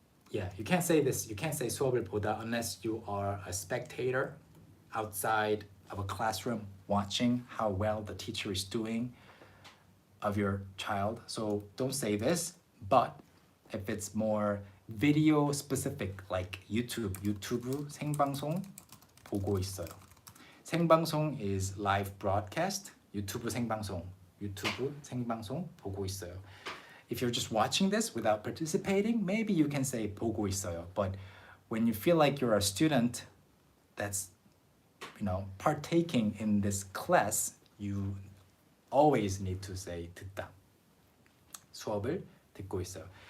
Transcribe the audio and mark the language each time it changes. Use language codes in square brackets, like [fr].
[en] Yeah, you can't say this. You can't say [ko] 수업을 보다 [en] unless you are a spectator outside of a classroom watching how well the teacher is doing of your child. So don't say this. But if it's more video specific, like YouTube [ko] 생방송 보고 있어요. [en] 생방송 is live broadcast. [ko] 유튜브 생방송 보고 있어요. [en] If you're just watching this without participating, maybe you can say [ko] 보고 있어요. [en] But when you feel like you're a student that's, partaking in this class, you always need to say 듣다. [ko] 수업을 듣고 있어요.